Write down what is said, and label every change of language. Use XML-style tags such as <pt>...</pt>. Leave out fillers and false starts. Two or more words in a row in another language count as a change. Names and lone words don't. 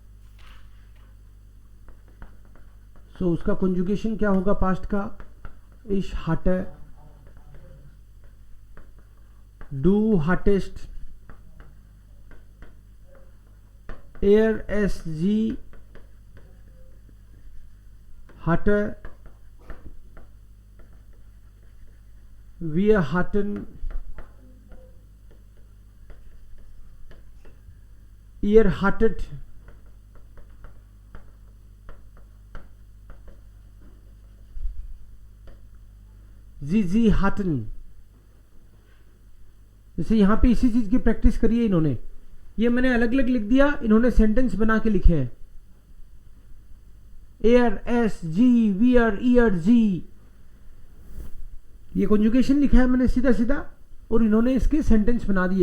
<hi>सो उसका कंजुगेशन क्या होगा पास्ट का,</hi> <de>ich hatte, du hattest, er es sie hatte, wir hatten, ihr hattet, sie hatten।</de> <hi>जैसे यहां पे इसी चीज की प्रैक्टिस करी है इन्होंने, ये मैंने अलग अलग लिख दिया, इन्होंने सेंटेंस बना के लिखे हैं।</hi> <de>er es sie, wir ihr sie,</de> <hi>ये कॉन्जुगेशन लिखा है मैंने सीधा सीधा, और इन्होंने इसके सेंटेंस बना दिए।</hi>